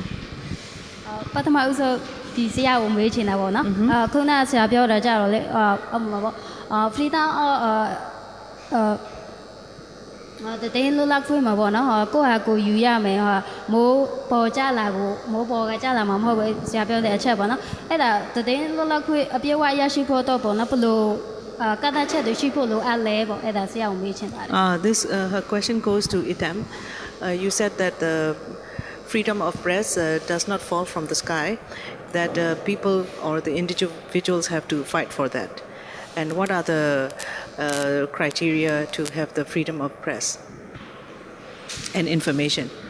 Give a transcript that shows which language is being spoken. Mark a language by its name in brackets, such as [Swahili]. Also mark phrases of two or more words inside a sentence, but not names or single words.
[Burmese] ပထမဦးဆုံးဒီဆရာကိုမေးချင်တာပေါ့နော်ခုနကဆရာပြောတာကြတော့လေfreedom တည်င်းလွတ်လပ်ခွင့်မှာပေါ့နော်ကိုယ့်ဟာကိုယူရမယ်မိုးပေါ်ကြလာကိုမိုးပေါ်ကကြလာမှာမဟုတ်ဘူးဆရာပြောတဲ့အချက်ပေါ့နော်အဲ့ဒါတည်င်းလွတ်လပ်ခွင့်အပြည့်အဝရရှိဖို့တော့ပေါ့နော်ဘလို့ကတ်ချက်တွေရှိဖို့လိုအပ်လဲပေါ့အဲ့ဒါဆရာကိုမေးချင်ပါတယ် [English] This her question goes to Itam. You said that the freedom of press does not fall from the sky, that people or the individuals have to fight for that. And what are the criteria to have the freedom of press and information?